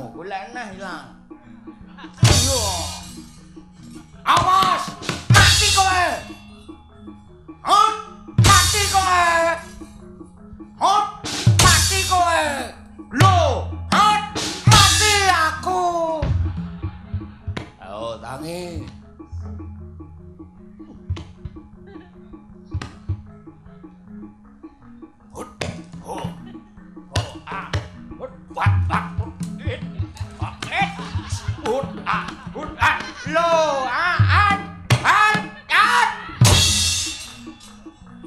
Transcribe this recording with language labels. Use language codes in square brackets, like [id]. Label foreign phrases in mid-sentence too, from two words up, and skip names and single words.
[jv] Kulene hilang. Yo. Awas, mati kowe. Hot, mati kowe. Hot, mati kowe. Lo, hot, mati aku. Ayo tangi. Hot, ho. Ho, ah. Hot, wat, wat. Hot, ah. Lo, ah, an.